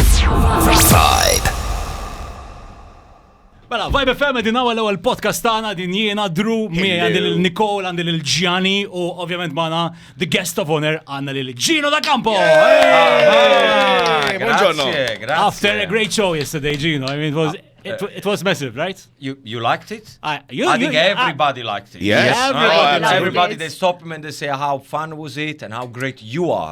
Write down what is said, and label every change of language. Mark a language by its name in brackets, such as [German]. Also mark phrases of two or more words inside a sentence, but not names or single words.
[Maltese] Mela, Vibe FM din għal ewwel podcast tagħna din jiena Drew mi għandi lil Nicole għandi lil Gianni u ovvjament magħna [English] the guest of honor [Maltese] għandna lil Gino D'Acampo. [Italian] Buongiorno. [English] After a great show yesterday, Gino. I mean, it was massive, right? You liked it? I think everybody liked it. Yes. Everybody, they stop him and they say how fun was it and how great you are.